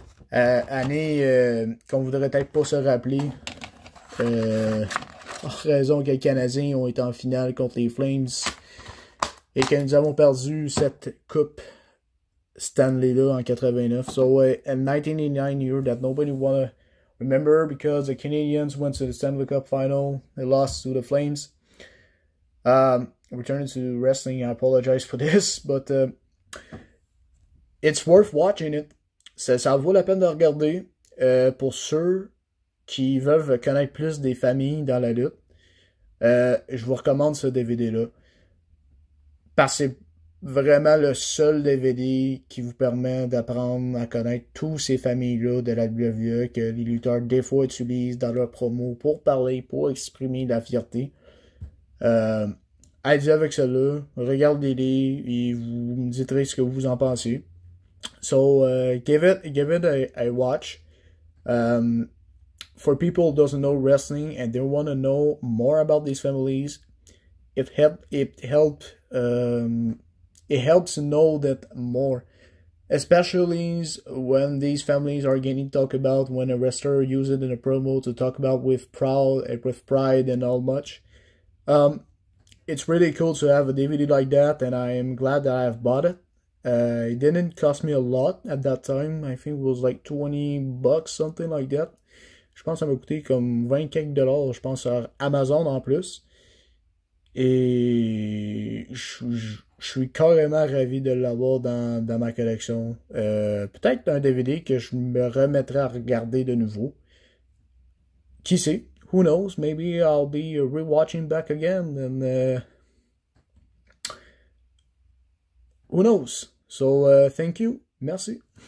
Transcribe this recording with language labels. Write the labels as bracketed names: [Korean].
[French] Année qu'on voudrait peut-être pas se rappeler. En raison que les Canadiens ont été en finale contre les Flames et que nous avons perdu cette coupe Stanley-là en 89. [English] So a 1989 year that nobody wanna remember because the Canadians went to the Stanley Cup final. They lost to the Flames. Returning to wrestling, I apologize for this, but it's worth watching it. [French] Ça vaut la peine de regarder. Pour ceux qui veulent connaître plus des familles dans la lutte, je vous recommande ce DVD-là. Parce que c'est vraiment le seul DVD qui vous permet d'apprendre à connaître tous ces familles-là de la WWE que les lutteurs des fois utilisent dans leurs promos pour parler, pour exprimer la fierté. Allez-y avec cela, regardez-les et vous me direz ce que vous en pensez. [English] So give it a watch. For people who doesn't know wrestling and they want to know more about these families, it helps to know that more, especially when these families are getting talked about, when a wrestler uses it in a promo to talk about with pride and all much. It's really cool to have a DVD like that, and I am glad that I have bought it. It didn't cost me a lot at that time. I think it was like $20, something like that. [French] Je pense que ça m'a coûté comme 20 quelques $, je pense, sur Amazon en plus. Et je suis carrément ravi de l'avoir dans ma collection. Peut-être un DVD que je me remettrai à regarder de nouveau. Qui sait? [English] Who knows? Maybe I'll be rewatching back again. And who knows? So, thank you. [French] Merci.